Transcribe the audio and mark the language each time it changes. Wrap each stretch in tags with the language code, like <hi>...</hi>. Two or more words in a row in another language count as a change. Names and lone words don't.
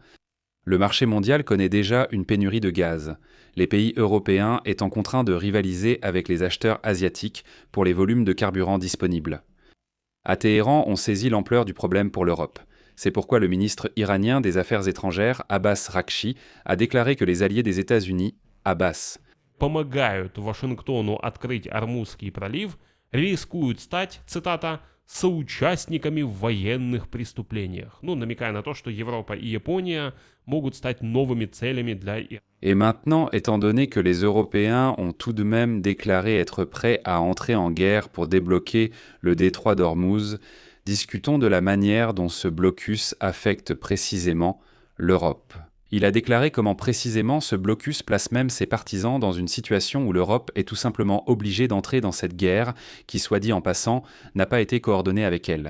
<fr>Le marché mondial connaît déjà une pénurie de gaz, les pays européens étant contraints de rivaliser avec les acheteurs asiatiques pour les volumes de carburant disponibles. À Téhéran, on saisit l'ampleur du problème pour l'Europe. C'est pourquoi le ministre iranien des Affaires étrangères, Abbas Rakchi, a déclaré que les alliés des États-Unis, Abbas,</fr> <ru>помогают Вашингтону открыть Ормузский пролив, рискуют стать, цитата, соучастниками в военных преступлениях. Ну, намекая на то, что Европа и Япония могут стать новыми целями для Ирана.</ru> <fr>Et maintenant, étant donné que les Européens ont tout de même déclaré être prêts à entrer en guerre pour débloquer le détroit d'Ormuz, discutons de la manière dont ce blocus affecte précisément l'Europe. Il a déclaré comment précisément ce blocus place même ses partisans dans une situation où l'Europe est tout simplement obligée d'entrer dans cette guerre qui, soit dit en passant, n'a pas été coordonnée avec elle.</fr>